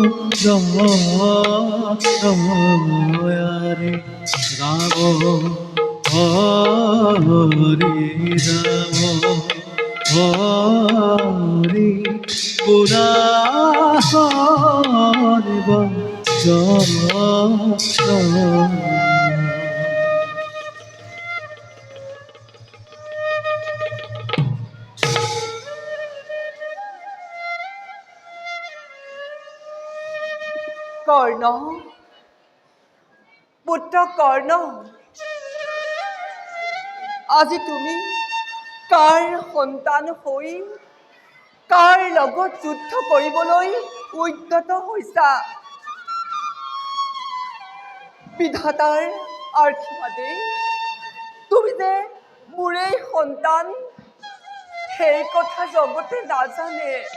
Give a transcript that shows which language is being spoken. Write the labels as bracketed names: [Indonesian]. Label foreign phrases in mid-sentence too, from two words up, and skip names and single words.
[Assamese] জয় রাম হরি রাম হরি পুরা হরিব জয় কর্ণ পুত্ৰ কৰ্ণ আজি তুমি কাৰ সন্তান হৈ কাৰ লগত যুদ্ধ কৰিবলৈ উদ্যত হৈছা বিধাতাৰ আশীৰ্বাদে তুমি যে মোৰেই সন্তান সেই কথা জগতে নাজানে